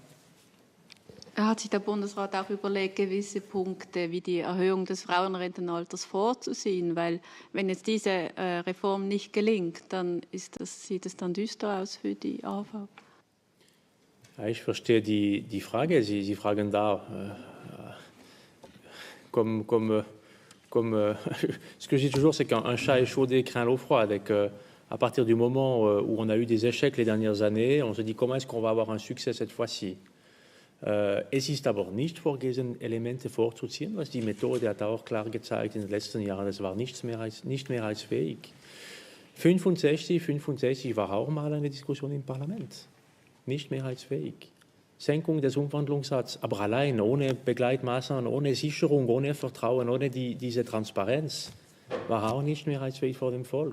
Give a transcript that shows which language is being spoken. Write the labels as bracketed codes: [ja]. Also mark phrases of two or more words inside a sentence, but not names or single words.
[de] Hat sich der Bundesrat auch überlegt, gewisse Punkte wie die Erhöhung des Frauenrentenalters vorzusehen? Weil wenn jetzt diese Reform nicht gelingt, dann sieht es dann düster aus für die AHV. Ja, ich verstehe die Frage. Sie fragen da, [fr] ce que je dis toujours, c'est qu'un chat échaudé craint l'eau froide et qu'à partir du moment où on a eu des échecs les dernières années, on se dit comment est-ce qu'on va avoir un succès cette fois-ci. [de] Es ist aber nicht vorgesehen, Elemente vorzuziehen, was die Methode hat auch klar gezeigt in den letzten Jahren, das war nicht mehrheitsfähig. 65 war auch mal eine Diskussion im Parlament, nicht mehrheitsfähig. Senkung des Umwandlungssatzes, aber allein, ohne Begleitmaßnahmen, ohne Sicherung, ohne Vertrauen, ohne diese Transparenz, war auch nicht mehrheitsfähig vor dem Volk.